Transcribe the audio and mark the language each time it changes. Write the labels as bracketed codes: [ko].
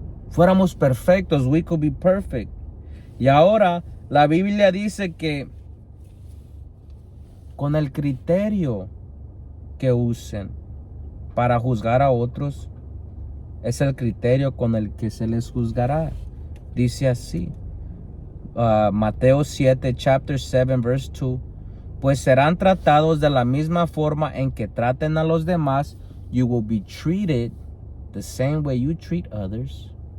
[es] Fuéramos perfectos, [en] we could be perfect. [es] Y ahora la Biblia dice que con el criterio que usen para juzgar a otros, es el criterio con el que se les juzgará. Dice así, Mateo 7, [en] chapter 7, verse 2. [es] Pues serán tratados de la misma forma en que traten a los demás. [en] You will be treated the same way you treat others.